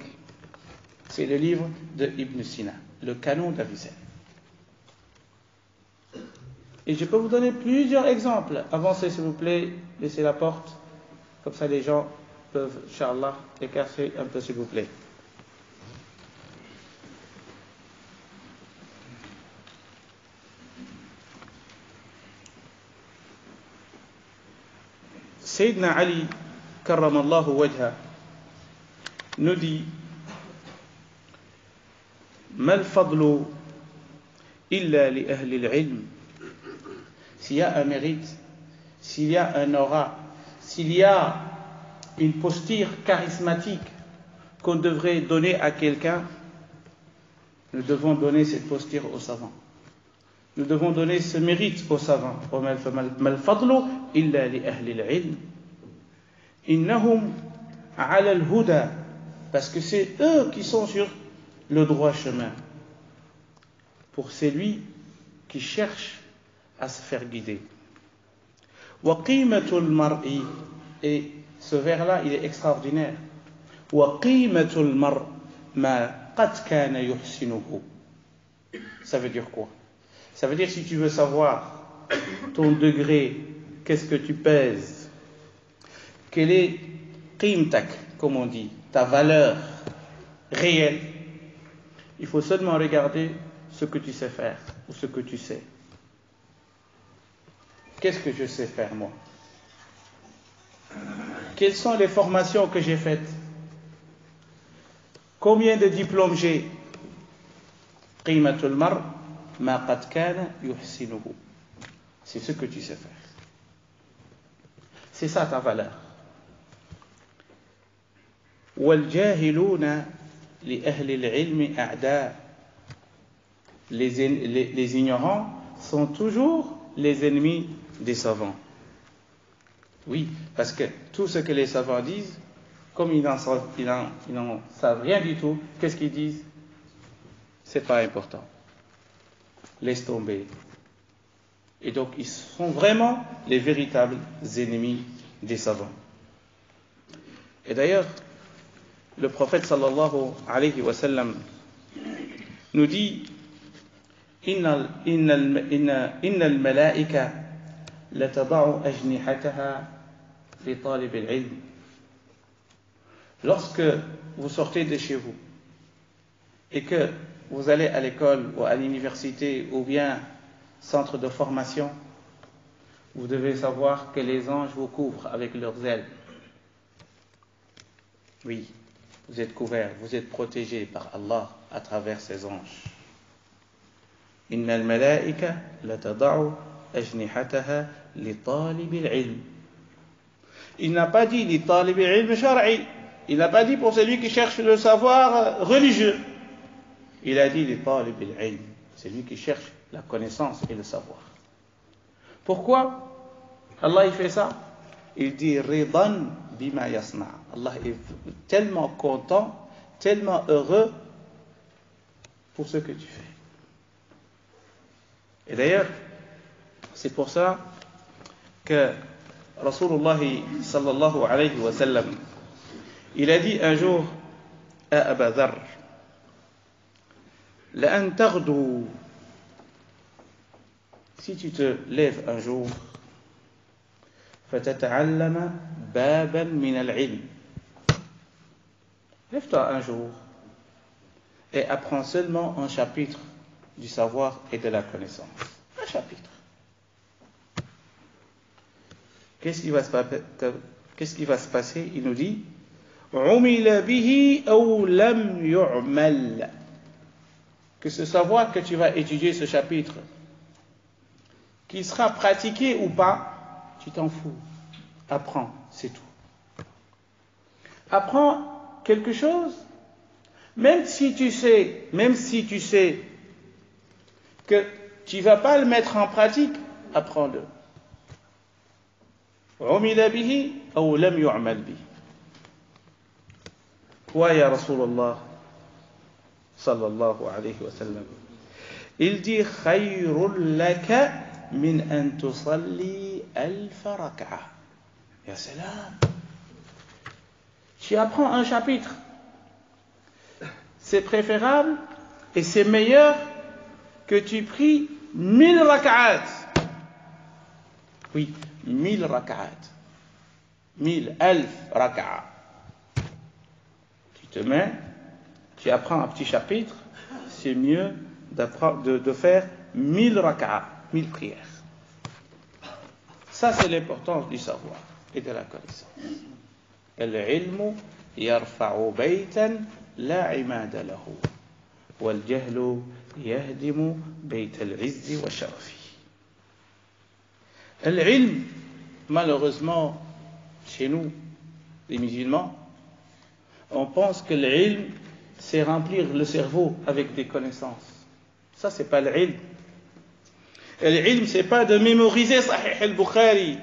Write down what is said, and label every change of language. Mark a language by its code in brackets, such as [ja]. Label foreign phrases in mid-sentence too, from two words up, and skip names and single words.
[fr] C'est le livre de Ibn Sina, le canon d'Avicenne. Et je peux vous donner plusieurs exemples. Avancez s'il vous plaît, laissez la porte, comme ça les gens peuvent, [ar] إن شاء الله, [fr] écarter un peu s'il vous plaît. [ar] سيدنا علي، كرم الله وجهه, [fr] nous dit [ar] ما الفضل إلا لأهل العلم. [fr] S'il y a un mérite, s'il y a un aura, s'il y a une posture charismatique qu'on devrait donner à quelqu'un, nous devons donner cette posture aux savants. Nous devons donner ce mérite aux savants. [ar] ما الفضل إلا لأهل العلم. إنهم على الهدى. [fr] Parce que c'est eux qui sont sur le droit chemin. Pour celui qui cherche à se faire guider. [ar] وقيمة المرء, [fr] et ce vers-là, il est extraordinaire. [ar] وقيمة المرء ما قد كان يحسنه. [fr] Ça veut dire quoi? Ça veut dire si tu veux savoir ton degré, qu'est-ce que tu pèses, quel est qimtak, comme on dit, ta valeur réelle, il faut seulement regarder ce que tu sais faire ou ce que tu sais. Qu'est-ce que je sais faire moi? Quelles sont les formations que j'ai faites? Combien de diplômes j'ai? [ar] قيمة المرء ما قد كان يحسنه. [fr] C'est ce que tu sais faire. C'est ça ta valeur. [ar] وَالْجَاهِلُونَ لِأَهْلِ الْعِلْمِ أَعْدَاءٌ. [fr] Les ignorants sont toujours les ennemis des savants. Oui, parce que tout ce que les savants disent, comme ils n'en savent rien du tout, qu'est-ce qu'ils disent? C'est pas important. Laisse tomber. Et donc, ils sont vraiment les véritables ennemis des savants. Et d'ailleurs, le prophète [ar] صلى الله عليه وسلم [fr] nous dit [ar] إن الملائكة لتضع أجنحتها لطالب العلم. [fr] Lorsque vous sortez de chez vous et que vous allez à l'école ou à l'université ou bien centre de formation, vous devez savoir que les anges vous couvrent avec leurs ailes. Oui, vous êtes couverts, vous êtes protégés par Allah à travers ces anges. [ar] إن الملائكة لتضع أجنحتها لطالب العلم. [fr] Il n'a pas dit [ar] لطالب العلم الشرعي. [fr] Il n'a pas dit pour celui qui cherche le savoir religieux. Il a dit [ar] لطالب العلم, [fr] celui qui cherche la connaissance et le savoir. Pourquoi Allah il fait ça? Il dit [ar] رضا بما يصنع. [fr] Allah est tellement content, tellement heureux pour ce que tu fais. Et d'ailleurs, c'est pour ça que Rasulullah [ar] صلى الله عليه وسلم, [fr] il a dit un jour à Aba Dharr, [ar] لأن تغدو, [fr] si tu te lèves un jour, [ar] فتتعلم بابا من العلم. [fr] Lève-toi un jour et apprends seulement un chapitre du savoir et de la connaissance. Un chapitre. Qu'est-ce qui va se passer? Il nous dit [ar] عُمِلَ بِهِ أَوْ لَمْ يُعْمَلْ. [fr] Que ce savoir que tu vas étudier, ce chapitre, qu'il sera pratiqué ou pas, tu t'en fous. Apprends, c'est tout. Apprends quelque chose, même si tu sais que tu ne vas pas le mettre en pratique, apprends-le. [ar] عُمِلَ بِهِ أَوْ لَمْ يُعْمَلْ بِهِ. Quoi, يا رسول الله صلى الله عليه وسلم? [fr] Il dit [ar] خَيْرٌ لَكَ من أن تصلي ألف ركعة. يا سلام. [fr] Tu apprends un chapitre. C'est préférable et c'est meilleur que tu pries 1000 rak'at. Oui, 1000 rak'at. 1000 [ar] ألف ركعة. [fr] Tu te mets, tu apprends un petit chapitre, c'est mieux de faire 1000 rak'a. 1000 prières. Ça, c'est l'importance du savoir et de la connaissance. [ar] العلم يرفع بيتا لا عماد له والجهل يهدم بيت العز والشرف. [fr] Al-ilm, malheureusement, chez nous, les musulmans, on pense que l'ilm, c'est remplir le cerveau avec des connaissances. Ça, c'est pas l'ilm. L'ilm, c'est pas de mémoriser Sahih al-Bukhari.